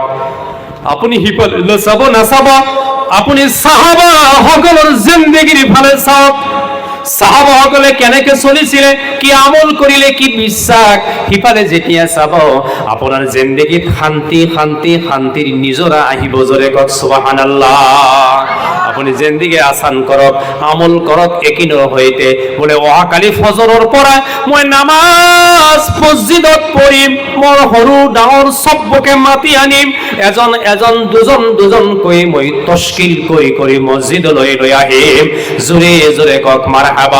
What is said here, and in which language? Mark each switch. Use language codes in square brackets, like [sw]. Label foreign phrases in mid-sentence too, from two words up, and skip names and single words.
[as] আপুনি সিফালে চাব নাচাব, আপুনি সাহাবা সকলৰ জিন্দগীৰ ফালে চাওক। সাহাবাসকলে কেনেকে চলিছিলে, কি আমল কৰিলে, কি বিশ্বাস, সিফালে যেতিয়া চাব আপোনাৰ জিন্দগীত শান্তিৰ নিজৰা আহিব। জোৰে কওক সুবহানাল্লাহ। [bn] আপনি জিন্দিগি আসান করক, আমল করক [as] একিনৰ সৈতে। বোলে অহাকালি ফজৰৰ পৰা মই নামাজ মছজিদত পঢ়িম, মোৰ সৰু ডাঙৰ চবকে মাতি আনিম, এজন এজন দুজন দুজনকৈ মই তশকিল কৰি কৰি মছজিদলৈ লৈ আহিম। জোৰে জোৰে কওক মাৰহাবা।